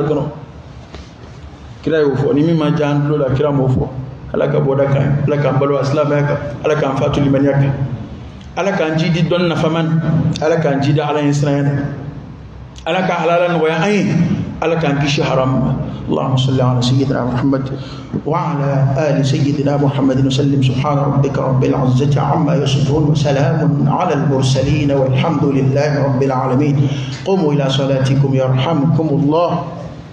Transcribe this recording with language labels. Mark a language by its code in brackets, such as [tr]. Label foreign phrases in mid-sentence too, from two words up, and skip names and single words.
[bm] la dɔrɔn kira y'o fɔ ni min ma diya an tulo la kira m'o fɔ ala ka bɔda kan ala k'an balo silamɛya kan ala k'an fatu limaniya kan ala k'an jidi dɔnni nafama na ala k'an jidi ala ɲɛ siranya na ala ka halala nɔgɔya an ye ala k'an kisi haram ma [ar] اللهم صل على سيدنا محمد وعلى آل سيدنا محمد وسلم سبحان ربك رب العزة عما يصفون وسلام على المرسلين والحمد لله رب العالمين قوموا إلى صلاتكم يرحمكم الله